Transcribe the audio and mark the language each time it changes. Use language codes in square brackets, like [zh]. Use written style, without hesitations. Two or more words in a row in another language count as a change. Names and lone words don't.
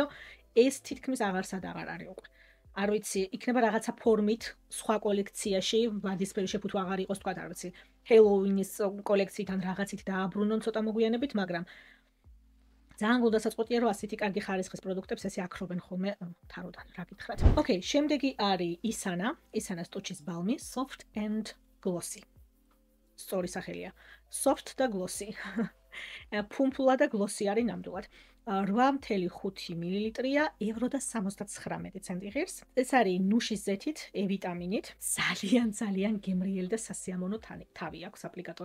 [ka] ეს თითქმის აღარსად აღარ არის უკვე. არ ვიცი, იქნება რაღაცა ფორმით სხვა კოლექციაში, ვარდისფერი შეფუთვა აღარ იყოს, თქვა არ ვიცი. Halloween-ის კოლექციიდან რაღაცით დააბრუნონ ცოტა მოგვიანებით, მაგრამ ძალიან გულდასაწყვეტია, რომ ასეთი კარგი ხარისხის პროდუქტებს ესე აქრობენ ხოლმე თაროდან, რა გითხრათ. ოკეი, შემდეგი არის ისანას ტუჩის ბალმი, [en] soft and glossy. [ka] სწორი სახელია. soft და glossy. ფუმფულა და glossy არის ნამდვილად. 8.5 მლ-ია, евро და 79 ცენტი ღირს. ეს არის ნუშის ზეთით, ვიტამინით. ძალიან გემრიელი და სასიამოვნო თავი აქვს აპლიკატორი.